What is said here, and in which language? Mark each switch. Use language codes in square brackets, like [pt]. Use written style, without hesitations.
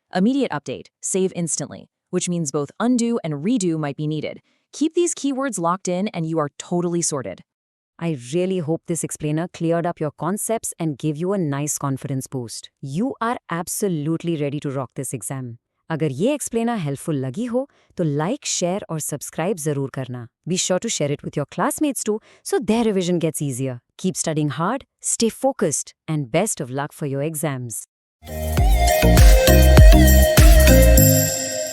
[en] Immediate update, save instantly, which means both undo and redo might be needed. Keep these keywords locked in and you are totally sorted. I really hope this explainer cleared up your concepts and gave you a nice confidence boost. You are absolutely ready to rock this exam. [hi] अगर ये [en] explainer helpful [hi] लगी हो, तो like, share और subscribe ज़रूर करना. [en] Be sure to share it with your classmates too, so their revision gets easier. Keep studying hard, stay focused, and best of luck for your exams.